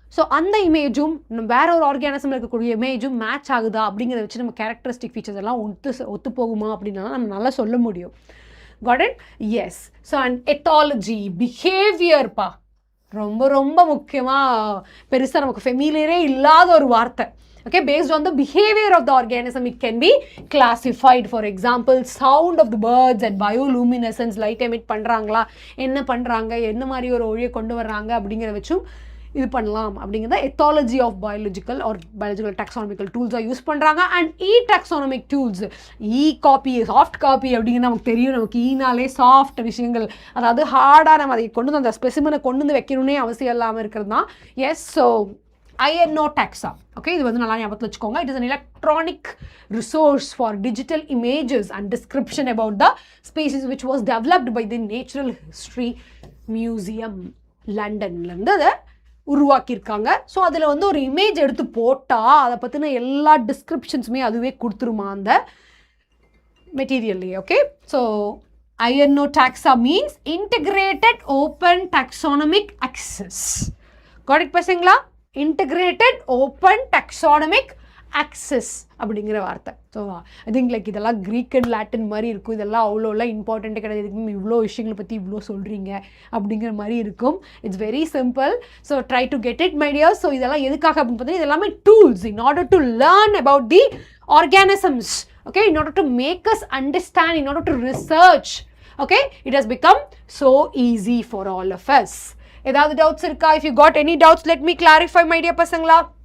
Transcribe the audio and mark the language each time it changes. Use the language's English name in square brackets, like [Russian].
[Tamil] So அந்த இமேஜும் வேற ஒரு ஆர்கானிசமில் இருக்கக்கூடிய இமேஜும் மேட்ச் ஆகுதா அப்படிங்கிறத வச்சு நம்ம கேரக்டரிஸ்டிக் ஃபீச்சர்ஸ் எல்லாம் ஒத்து போகுமா அப்படின்னா நம்ம நல்லா சொல்ல முடியும். [English] Got it? Yes. [Tamil] So and ethology, behavior பா ரொம்ப ரொம்ப முக்கியமாக பெருசாக நமக்கு ஃபெமிலியரே இல்லாத ஒரு வார்த்தை. [English] Okay, based on the behavior of the organism, it can be classified. For example, sound of the birds and bioluminescence, light emit [Tamil] பண்ணுறாங்களா, என்ன பண்ணுறாங்க, என்ன மாதிரி ஒரு ஒளியை கொண்டு வர்றாங்க அப்படிங்கிறத வச்சும் இது பண்ணலாம் அப்படிங்கிறத [English] ethology of biological or biological taxonomical tools [Tamil] use பண்ணுறாங்க. And taxonomic tools, copy, soft copy அப்படிங்கிறது நமக்கு தெரியும். நமக்கு ஈனாலே சாஃப்ட் விஷயங்கள், அதாவது ஹார்டாக நம்ம அதை கொண்டு வந்து அந்த ஸ்பெசிமனை கொண்டு வந்து வைக்கணும்னே அவசியம் இல்லாமல் இருக்கிறது தான். S, so INO taxa. Okay, இது வந்து நல்லா ஞாபகத்தில் வச்சுக்கோங்க. [English] It is an electronic resource for digital images and description about the species which was developed by the Natural History Museum, [Tamil] லண்டன்லேருந்து அதை உருவாக்கியிருக்காங்க. ஸோ அதில் வந்து ஒரு இமேஜ் எடுத்து போட்டால் அதை பற்றின எல்லா டிஸ்கிரிப்ஷன்ஸுமே அதுவே கொடுத்துருமா அந்த மெட்டீரியல்லையே. [English] Okay, so INO taxa means integrated open taxonomic access. Got it பசங்களா? integrated open taxonomic access அப்படிங்கிற வார்த்தை. [Tamil] ஸோ ஐ திங்க் லைக் இதெல்லாம் க்ரீக் அண்ட் லாட்டின் மாதிரி இருக்கும். இதெல்லாம் அவ்வளோலாம் இம்பார்ட்டண்ட்டே கிடையாது. இதுக்கு இவ்வளோ விஷயங்களை பற்றி இவ்வளோ சொல்கிறீங்க அப்படிங்கிற மாதிரி இருக்கும். [English] It's very simple. So try to get it my dear. [Tamil] So இதெல்லாம் எதுக்காக அப்படின்னு பார்த்தீங்கன்னா இது எல்லாமே [English] Tools in order to learn about the organisms. Okay, in order to make us understand, in order to research. Okay, it has become so easy for all of us. [Tamil] ஏதாவது doubts இருக்கா? [English] If you got any doubts, let me clarify, my dear பசங்களா.